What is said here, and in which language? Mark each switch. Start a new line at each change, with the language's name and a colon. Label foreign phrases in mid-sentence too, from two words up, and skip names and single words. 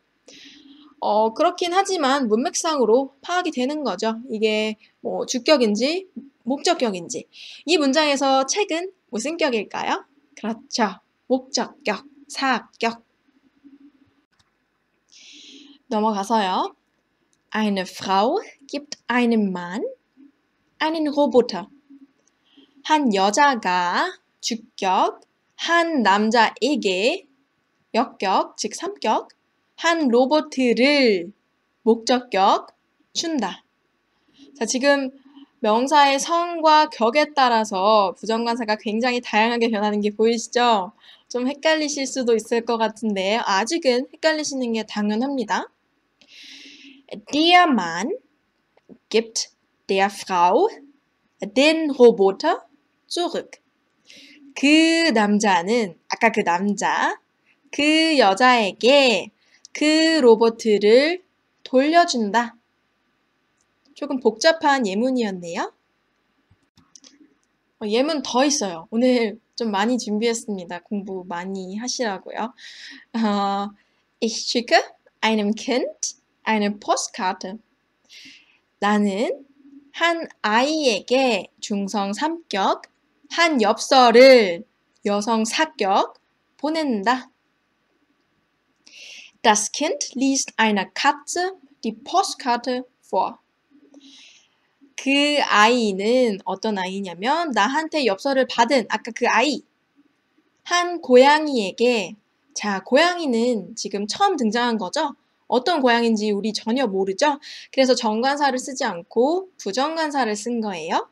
Korean: 그렇긴 하지만 문맥상으로 파악이 되는 거죠. 이게 뭐 주격인지 목적격인지. 이 문장에서 책은 무슨 격일까요? 그렇죠. 목적격, 사격. 넘어가서요.
German: Eine Frau gibt einem Mann einen Roboter.
Korean: 한 여자가 주격, 한 남자에게 역격, 즉 삼격, 한 로봇을 목적격 준다. 자, 지금 명사의 성과 격에 따라서 부정관사가 굉장히 다양하게 변하는 게 보이시죠? 좀 헷갈리실 수도 있을 것 같은데 아직은 헷갈리시는 게 당연합니다.
German: Der Mann gibt der Frau den Roboter zurück.
Korean: 그 남자는, 아까 그 남자, 그 여자에게 그 로봇을 돌려준다. 조금 복잡한 예문이었네요. 예문 더 있어요. 오늘 좀 많이 준비했습니다. 공부 많이 하시라고요.
German: Ich schicke einem Kind eine Postkarte.
Korean: 나는 한 아이에게 중성 3격, 한 엽서를 여성 4격 보낸다.
German: Das Kind liest einer Katze die Postkarte vor.
Korean: 그 아이는 어떤 아이냐면 나한테 엽서를 받은 아까 그 아이 한 고양이에게 자 고양이는 지금 처음 등장한 거죠? 어떤 고양인지 우리 전혀 모르죠? 그래서 정관사를 쓰지 않고 부정관사를 쓴 거예요.